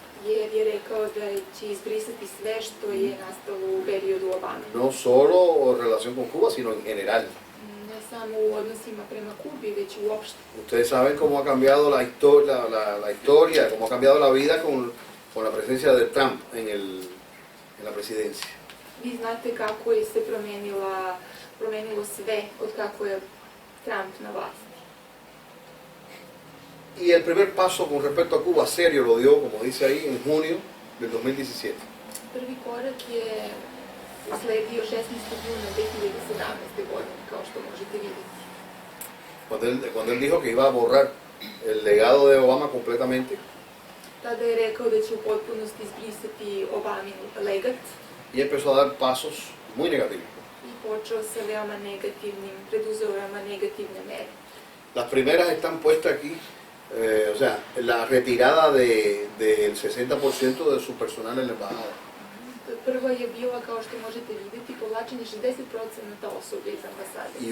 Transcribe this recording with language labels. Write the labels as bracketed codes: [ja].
[sr] Jer je rekao da će izbrisati sve što je nastalo u periodu Obame. [es] No solo en relación con Cuba, sino en general. [sr] Ne samo u odnosima prema Kubi, već uopšte. [es] Ustedes saben cómo ha cambiado la historia, cómo ha cambiado la vida con la presencia de Trump en la presidencia. [sr] Vi znate kako je se promenilo sve od kako je Trump na vlasti. [es] Y el primer paso con respecto a Cuba serio lo dio, como dice ahí, en junio del 2017. [sr] Prvi korak je usledio 16. juna 2017. godine, kao što možete vidjeti. [es] Cuando él dijo que iba a borrar el legado de Obama completamente [sr] Tada je rekao da će u potpunosti izbrisati Obamin legat [es] y empezó a dar pasos muy negativos. [sr] i počeo sa preduzeo veoma negativne mere. [es] Las primeras están puestas aquí, o sea, la retirada del 60% de su personal en la embajada. [sr] Prva je bila, kao što možete vidjeti, povlačenje 60% osoblja iz ambasade.